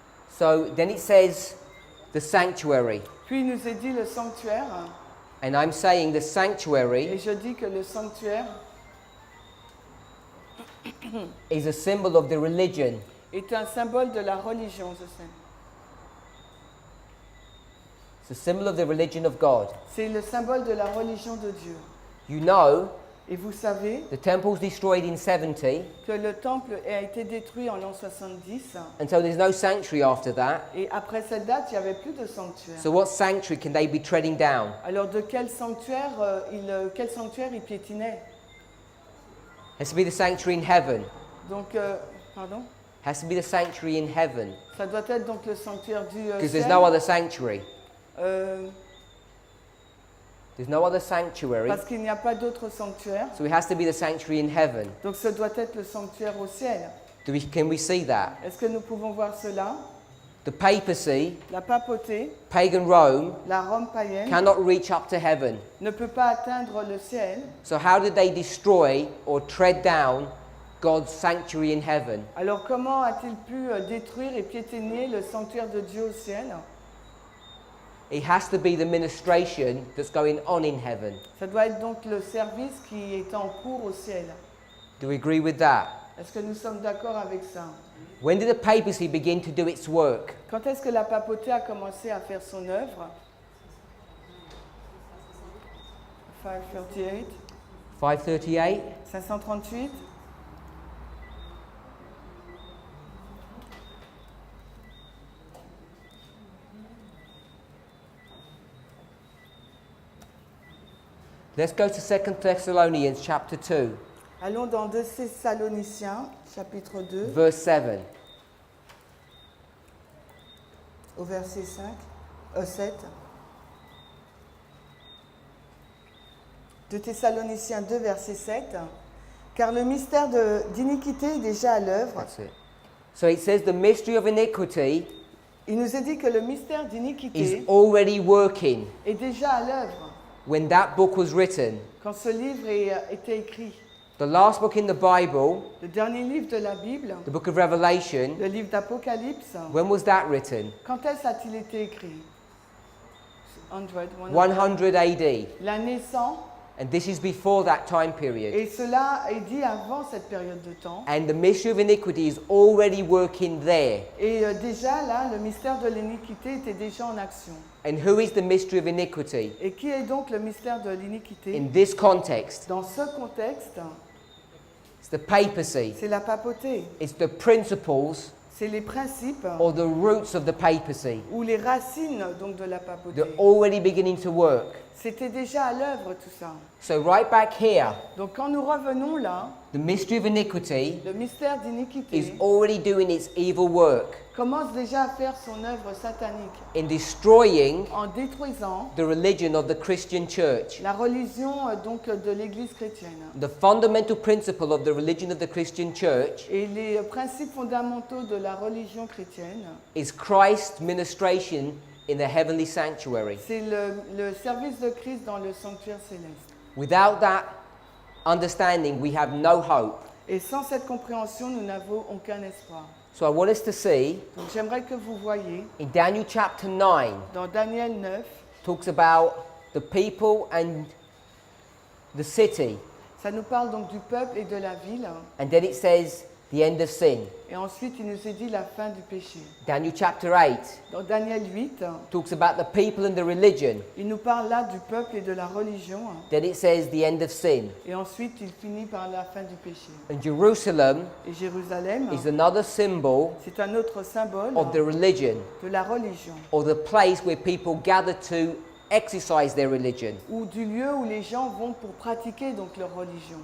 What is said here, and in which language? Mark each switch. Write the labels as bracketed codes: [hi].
[en] So then it says the sanctuary, [fr] Puis il nous est dit le sanctuaire, [en] and I'm saying the [fr] et [en] sanctuary [fr] je dis que le sanctuaire [en] is a symbol of the religion. [fr] est un symbole de la religion, je sais. [en] It's a symbol of the religion of God. [fr] C'est le symbole de la religion de Dieu. [en] You know, [fr] Et vous savez [en] the temple's destroyed in 70, [fr] que le temple a été détruit en l'an 70, [en] and so there's no sanctuary after that. [fr] et après cette date, il n'y avait plus de sanctuaire. [en] So what sanctuary can they be treading down? [fr] Alors de quel sanctuaire il piétinait? [en] Has to be the sanctuary in heaven. [fr] Donc, pardon? [en] Has to be the sanctuary in heaven, [fr] Ça doit être donc le sanctuaire du [en] because [fr] ciel. [en] there's no other sanctuary. Euh, There's no other sanctuary. [fr] parce qu'il n'y a pas d'autre sanctuaire. [en] So it has to be the sanctuary in heaven. [fr] Donc ce doit être le sanctuaire au ciel. [en] Can we see that? [fr] Est-ce que nous pouvons voir cela? [en] The papacy, [fr] La papauté, [en] pagan Rome, [fr] la Rome païenne, [en] cannot reach up to heaven. [fr] ne peut pas atteindre le ciel. [en] So how did they destroy or tread down God's sanctuary in heaven? [fr] Alors comment a-t-il pu détruire et piétiner le sanctuaire de Dieu au ciel? [en] It has to be the ministration that's going on in heaven. [fr] Ça doit être donc le service qui est en cours au ciel. [en] Do we agree with that? [fr] Est-ce que nous sommes d'accord avec ça? [en] When did the papacy begin to do its work? [fr] Quand est-ce que la papauté a commencé à faire son œuvre? [en] 538. [fr] 538? [en] 538. Let's go to 2 Thessalonians chapter 2, [fr] Allons dans 2 Thessaloniciens, chapitre 2, [en] verse 7. [fr] au verset 7. 2 Thessaloniciens 2, verset 7. Car le mystère d'iniquité est déjà à l'œuvre. [en] That's it. So it says the mystery of iniquity [fr] Il nous est dit que le mystère [en] is [fr] d'iniquité [en] already working [fr] est déjà à l'œuvre [en] when that book was written. [fr] quand ce livre était écrit. [en] The last book in the Bible, [fr] Le dernier livre de la Bible, [en] the book of Revelation, [fr] le livre d'Apocalypse, [en] when was that written? [fr] quand est-ce a-t-il été écrit? [en] 100. 100 AD. [fr] L'année 100, [en] And this is before that time period. [fr] et cela est dit avant cette période de temps. [en] And the mystery of iniquity is already working there. [fr] Et déjà là, le mystère de l'iniquité était déjà en action. [en] And who is the mystery of iniquity? [fr] Et qui est donc le mystère de l'iniquité? [en] In this context, [fr] Dans ce contexte, [en] it's the papacy. [fr] c'est la papauté, [en] It's the principles [fr] c'est les principes [en] or the roots of the papacy. [fr] ou les racines donc de la papauté. [en] They're already beginning to work. [fr] C'était déjà à l'œuvre tout ça. [en] So right back here, [fr] Donc quand nous revenons là, [en] the mystery of iniquity [fr] le mystère [en] is [fr] d'iniquité [en] already doing its evil work [fr] commence déjà à faire son œuvre satanique [en] in destroying [fr] en détruisant [en] the religion of the Christian church. [fr] la religion donc de l'Église chrétienne. [en] The fundamental principle of the religion of the Christian church [fr] Et les principes fondamentaux de la religion chrétienne, [en] is Christ's ministration in the heavenly sanctuary. [fr] c'est le service de Christ dans le sanctuaire céleste. [en] Without that understanding, we have no hope. [fr] Et sans cette compréhension, nous n'avons aucun espoir. [en] So I want us to see [fr] Donc j'aimerais que vous voyiez, [en] in Daniel chapter 9, [fr] dans Daniel 9, [en] talks about the people and the city. [fr] ça nous parle donc du peuple et de la ville. [en] And then it says the end of sin. [fr] Et ensuite, il nous est dit la fin du péché. [en] Daniel chapter 8 [fr] Dans Daniel 8, [en] talks about the people and the religion. [fr] il nous parle là du peuple et de la religion. [en] Then it says the end of sin. [fr] Et ensuite, il finit par la fin du péché. [en] And Jerusalem [fr] Et Jérusalem, [en] is another symbol [fr] c'est un autre symbole [en] of the religion, [fr] de la religion, [en] or the place where people gather to exercise their religion. [fr] ou du lieu où les gens vont pour pratiquer donc leur religion.